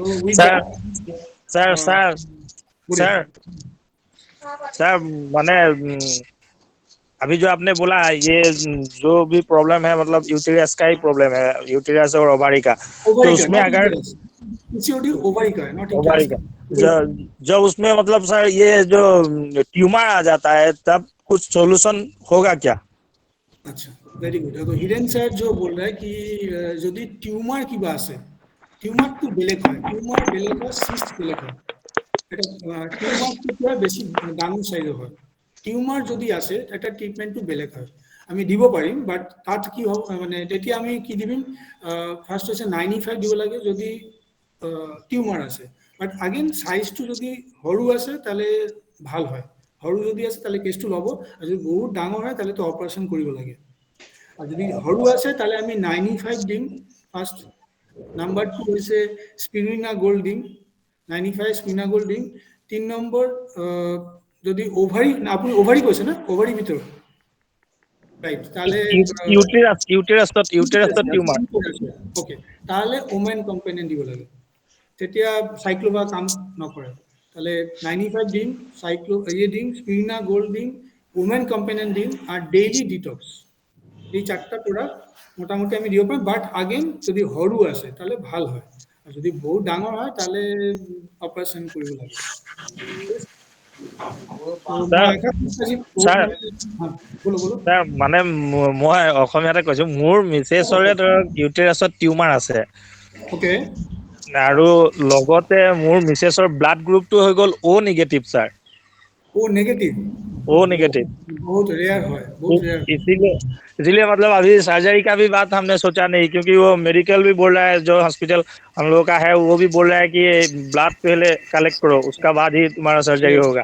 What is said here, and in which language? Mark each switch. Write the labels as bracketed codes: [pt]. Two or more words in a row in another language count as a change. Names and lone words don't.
[hi] सर सर माने अभी जो आपने बोला ये जो भी प्रॉब्लम है, मतलब यूटेरस का ही प्रॉब्लम है, यूटेरस और ओवारी का, तो उसमें अगर [en] PCOD ovary [hi] का है, नॉट ओवारी का, जब उसमें मतलब सर ये जो ट्यूमर आ जाता है तब कुछ सॉल्यूशन होगा क्या? अच्छा, [en] very good. [hi] तो हिरेन सर जो बोल रहा है कि [as] যদি টিউমার কিবা আছে, টিউমারটো বেলেগ হয়, টিউমার বেলেগ হয়, সিস্ট বেলেগ হয়। এটা টিউমারটো কি হয়, বেছি ডাঙৰ সাইজৰ হয়। টিউমার যদি আছে এটা ট্রিটমেন্টটো বেলেগ হয়, আমি দিব পাৰিম, বাট তাত কি হ'ব মানে তেতিয়া আমি কি দিম, ফার্স্ট হৈছে 95 দিব লাগে যদি টিউমার আছে, বাট আগেন সাইজটো যদি সৰু আছে তাহলে ভাল হয়, সৰু যদি আছে তাহলে কেছটো ল'ব, আৰু যদি বহুত ডাঙৰ হয় তাহলে তো অপারেশন কৰিব লাগে। আর যদি সৰু আছে তাহলে আমি 95 দিম ফার্স্ট। নাম্বার 2 হৈছে স্পিরুলিনা গোল্ড দিম, 95 স্পিরুলিনা গোল্ড দিম। 3 নম্বৰ যদি ওভারি, আপনি ওভারি কৈছে না, ওভারি ভিতর, রাইট, তাহলে [en] uterus tumor, [as] ওকে, তাহলে ওমেন কম্পেনিয়ন দিব লাগে, তেতিয়া সাইক্লোভা কাম নকৰে। তাহলে 95 দিন, দিন, স্পিরুলিনা গোল্ড দিন, ওমেন কম্পেনিয়ন দিন, আর ডেইলি ডিটক্স। এই 4টা প্রোডাক্ট মোটামুটি আমি দিব পারি, বাট আগেন যদি সৰু আছে তাহলে ভাল হয়, আর যদি বহুত ডাঙৰ হয় তাহলে অপারেশন কৰিব লাগে। স্যার মানে মই অসমীয়াতে কৈছো, মোৰ মিছেছৰে ধৰক ইউটেৰাছত টিউমাৰ আছে, ওকে, আৰু লগতে মোৰ মিছেছৰ [en] blood group [as] হৈ গ'ল O নিগেটিভ স্যার। [en] O negative, O negative, [hi] बहुत रेयर है, बहुत रेयर। इसीलिए मतलब अभी सर्जरी का भी बात हमने सोचा नहीं, क्योंकि वो मेडिकल भी बोल रहा है, जो हॉस्पिटल हम लोगों का है वो भी बोल रहा है कि ब्लड पहले कलेक्ट करो, उसका बाद ही तुम्हारा सर्जरी होगा।